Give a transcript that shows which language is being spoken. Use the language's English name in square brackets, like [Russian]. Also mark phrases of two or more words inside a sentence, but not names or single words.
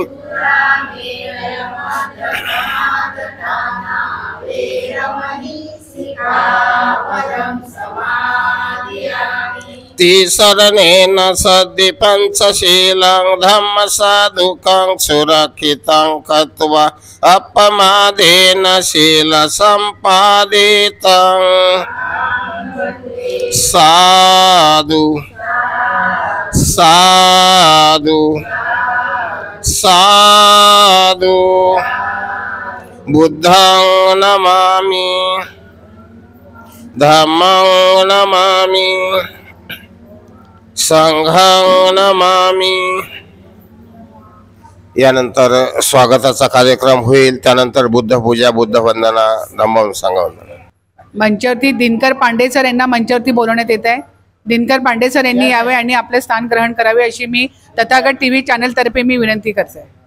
[Pali] शरणेन सद्धि पंचशीलं धम्मसाधुकं सुरक्षितं कृत्वा अपमादेन शील सम्पादितं। साधु साधु साधु। बुद्धं नमामि। धम्मं नमामि। संघं नमामि। [Marathi] यानंतर स्वागताचा कार्यक्रम होईल। त्यानंतर बुद्ध पूजा, बुद्ध वंदना, धम्म संघवंदना। मंचावरती दिनकर पांडे सर यांना मंचावरती बोलवण्यात येत आहे। दिनकर पांडे सर यांनी यावे आणि आपले स्थान ग्रहण करावे अशी मी तथागत टीव्ही चॅनल तर्फे मी विनंती करते।